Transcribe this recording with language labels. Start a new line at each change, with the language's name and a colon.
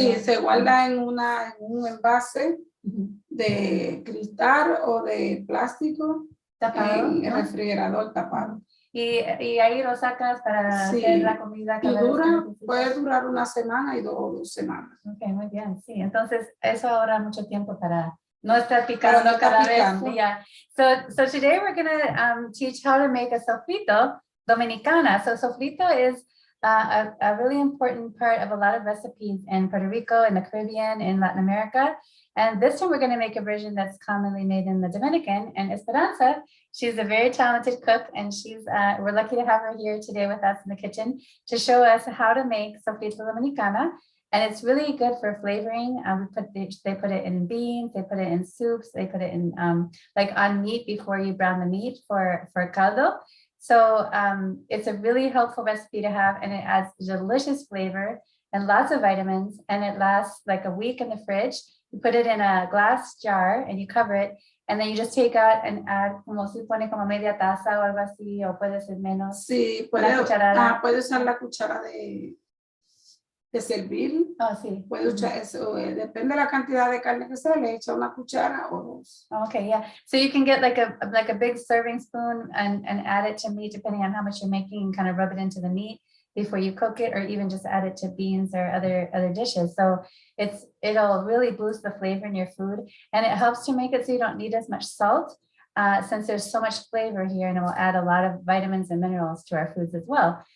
Spanish: Sí, se guarda en un envase de cristal o de plástico tapado, en el refrigerador tapado. Y ahí lo sacas para hacer la comida cada vez que puede durar una semana y 2 semanas. Ok, muy bien, sí. Entonces, eso ahorra mucho tiempo para no estar picando cada vez.
English: Yeah. So today we're going to teach how to make a sofrito dominicana. So sofrito is a really important part of a lot of recipes in Puerto Rico, in the Caribbean, in Latin America. And this time we're going to make a version that's commonly made in the Dominican. And Esperanza, she's a very talented cook, and we're lucky to have her here today with us in the kitchen to show us how to make sofrito dominicana. And it's really good for flavoring. They put it in beans, they put it in soups, they put it in like on meat before you brown the meat for caldo. So it's a really helpful recipe to have, and it adds delicious flavor and lots of vitamins, and it lasts like a week in the fridge. You put it in a glass jar and you cover it, and then you just take out and add,
Spanish: como se pone como media taza o algo así, o puede ser menos. Sí, puede usar la cuchara de servir. Oh, sí. Puede usar eso, depende de la cantidad de carne que se le echa una cuchara o dos.
English: Okay, yeah. So you can get like a big serving spoon and add it to meat depending on how much you're making, and kind of rub it into the meat before you cook it, or even just add it to beans or other dishes. So it'll really boost the flavor in your food, and it helps to make it so you don't need as much salt, since there's so much flavor here, and it will add a lot of vitamins and minerals to our foods as well.